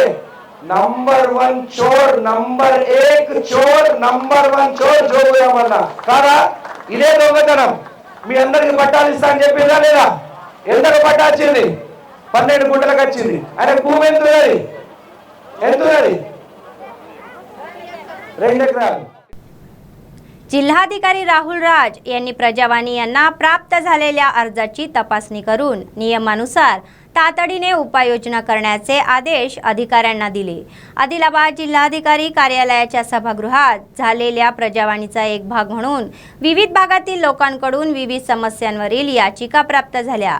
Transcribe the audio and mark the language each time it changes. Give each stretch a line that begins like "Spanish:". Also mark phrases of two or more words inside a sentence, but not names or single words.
Telugu: నంబర్ 1 చోర్, నంబర్ 1 చోర్, నంబర్ 1 చోర్ జోగురామన్న కాదా? ఇదే దొంగతనం. మీ అందరికి పట్టాలు ఇస్తా అని చెప్పిందా లేదా? ఎంతకు పట్టా వచ్చింది? 12 గుంటలకు వచ్చింది. ఆయన భూమి ఎంత ఉన్నది? 2 ఎకరాలు.
Marathi: जिल्हाधिकारी राहुल राज यांनी प्रजावाणी यांना प्राप्त झालेल्या अर्जाची तपासणी करून नियमानुसार तातडीने उपाययोजना करण्याचे आदेश अधिकाऱ्यांना दिले. आदिलाबाद जिल्हाधिकारी कार्यालयाच्या सभागृहात झालेल्या प्रजावाणीचा एक भाग म्हणून विविध भागातील लोकांकडून विविध समस्यांवरील याचिका प्राप्त झाल्या.